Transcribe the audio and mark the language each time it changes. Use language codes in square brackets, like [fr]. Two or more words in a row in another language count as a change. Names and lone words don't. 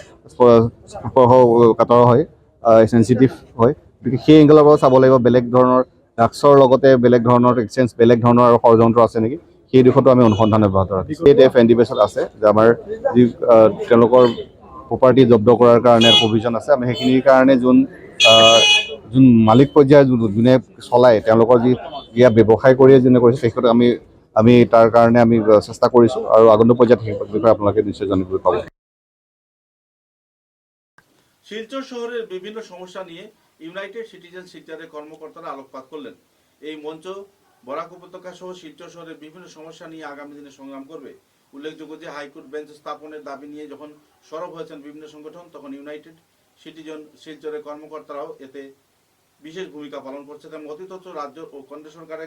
[as] স্পৰ্শকাতৰ হয় চেঞ্চিটিভ হয় গতিকে সেই এংগলৰ পৰা চাব লাগিব বেলেগ ধৰণৰ ড্ৰাগছৰ লগতে বেলেগ ধৰণৰ এক্সচেঞ্জ বেলেগ ধৰণৰ আৰু ষড়যন্ত্ৰ আছে নেকি সেই দিশতো আমি অনুসন্ধান অব্যাহত ৰাখিছোঁ ষ্টেট এনডিপিএছত আছে যে আমাৰ যি তেওঁলোকৰ প্ৰপাৰ্টি জব্দ কৰাৰ কাৰণে প্ৰভিজন আছে আমি সেইখিনিৰ কাৰণে যোন মালিক পৰ্যায়ৰ যোনে চলায় তেওঁলোকৰ যি ইয়াত ব্যৱসায় কৰিয়ে যোনে কৰিছে তেখেতক আমি তাৰ কাৰণে আমি চেষ্টা কৰিছোঁ আৰু আগন্তুক পৰ্যায়ত সেই বিষয়ে আপোনালোকে নিশ্চয় জানিবলৈ পাব [bn] শিলচর শহরের বিভিন্ন সমস্যা নিয়ে ইউনাইটেড সিটিজেন শিলচরের কর্মকর্তারা আলোকপাত করলেন এই মঞ্চ বরাক উপত্যকা সহ শিলচর শহরের বিভিন্ন সমস্যা নিয়ে আগামী দিনে সংগ্রাম করবে উল্লেখযোগ্য যে হাইকোর্ট বেঞ্চ স্থাপনের দাবি নিয়ে যখন সরব হয়েছেন বিভিন্ন সংগঠন তখন ইউনাইটেড সিটিজেন শিলচরের কর্মকর্তারাও এতে বিশেষ ভূমিকা পালন করছে তেমন অতিরিক্ত রাজ্য ও কেন্দ্র সরকারের